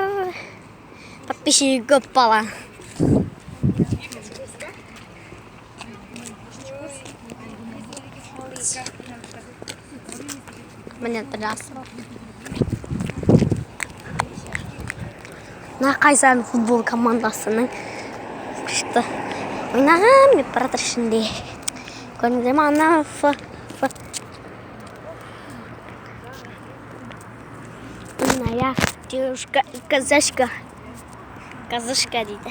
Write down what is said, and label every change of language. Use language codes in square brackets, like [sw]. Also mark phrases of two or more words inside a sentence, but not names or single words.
[kk] Подписчигі көп бала. Міне Нұрасыл. Қайсан футбол командасының күшті ойнаған деп баратыр ішінде. Көрдіңіздер ме? Ана [ru] моя девушка и казашка [kk] дейді.